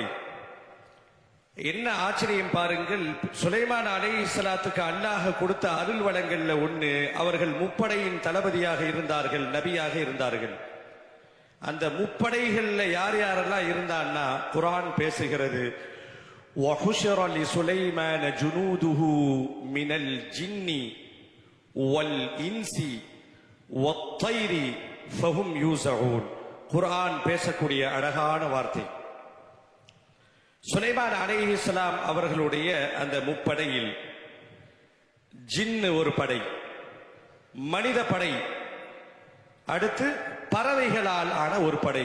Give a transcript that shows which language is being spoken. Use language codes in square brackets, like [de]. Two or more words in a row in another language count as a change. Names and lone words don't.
[ta] என்ன ஆச்சரியம் பாருங்கள், சுலைமான் அலைஹிஸ்ஸலாத்துக்கு அல்லாஹ் கொடுத்த அருள் வளங்கள்ல ஒண்ணு, அவர்கள் முப்படையின் தளபதியாக இருந்தார்கள், நபியாக இருந்தார்கள். அந்த முப்படைகள்ல யார் யாரெல்லாம் இருந்தான்னா குர்ஆன் பேசுகிறது, [ar] وَحُشِرَ لِسُلَيْمَانَ جُنُودُهُ مِنَ الْجِنِّ وَالْإِنسِ وَالطَّيْرِ فَهُمْ يُوزَعُونَ. [ta] குர்ஆன் பேசக்கூடிய அழகான வார்த்தை. சுலைமான் அலைஹிஸ்ஸலாம் அவர்களுடைய அந்த முப்படையில் ஜின்னு ஒரு படை, மனித படை, அடுத்து பறவைகளால் ஆன ஒரு படை.